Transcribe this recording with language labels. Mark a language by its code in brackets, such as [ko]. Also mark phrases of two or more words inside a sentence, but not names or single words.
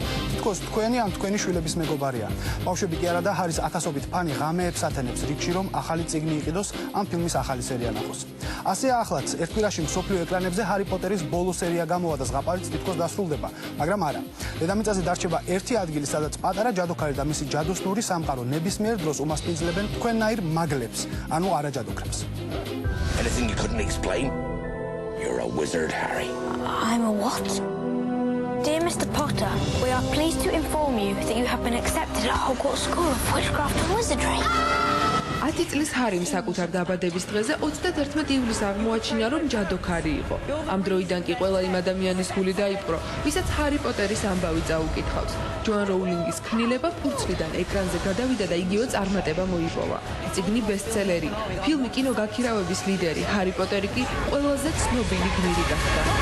[ka] თითქოს თქვენი ან თქვენი შვილების მეგობარია. ბავშვები კი არა და ჰარის ათასობით ფანი ღამეებს ათენებს რიგში, რომ ახალი წიგნი იყიდოს ამ ფილმის ახალი სერია ნახოს. ასეა ახლაც, ერთ კვირაში მსოფლიო ეკრანებზე ჰარი პოტერის ბოლო სერია გამოვა და ზღაპარიც თითქოს დასრულდება, მაგრამ არა. დედამიწაზე დარჩება ერთი ადგილი, სადაც პატარა ჯადოქარი და მისი ჯადოსნური სამყარო ნებისმიერ დროს უმასპინძლებენ თქვენნაირ მაგლებს, ანუ არაჯადოქრებს. [en] Anything you couldn't explain? You're a wizard, Harry. I'm a what? Dear Mr. Potter, we are pleased to inform you that you have been accepted at Hogwarts School of Witchcraft and Wizardry. [ka] 10 წლის ჰარიმ საკუთარ დაბადების დღეზე 31 ივლისს აღმოაჩინა, რომ ჯადოქარი იყო. ამ დროიდან კი ყველა იმ ადამიანის გული დაიპყრო, ვისაც ჰარი პოტერის ამბავი წაუკითხავს. ჯოან როულინგის ქმნილება ფურცლიდან ეკრანზე გადავიდა და იგივე წარმატება მოიპოვა. წიგნი ბესტსელერი, ფილმი კინოგაქირავების ლიდერი, ჰარი პოტერი კი ყველაზე ცნობილი გმირი გახდა.